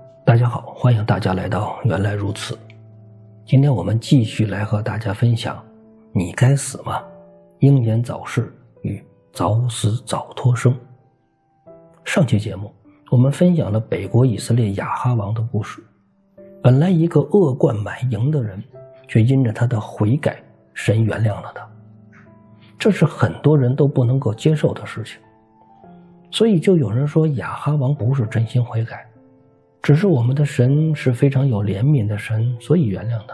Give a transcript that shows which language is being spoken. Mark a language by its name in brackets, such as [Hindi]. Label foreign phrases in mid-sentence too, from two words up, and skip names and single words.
[Chinese] 大家好，歡迎大家來到原來如此。今天我們繼續來和大家分享你該死嗎？英年早逝與早死早脫生。上期節目我們分享了北國以色列亞哈王的故事。本來一個惡貫滿盈的人，卻因着他的悔改，神原諒了他。這是很多人都不能夠接受的事情。所以就有人說亞哈王不是真心悔改，只是我們的神是非常有憐憫的神，所以原諒他。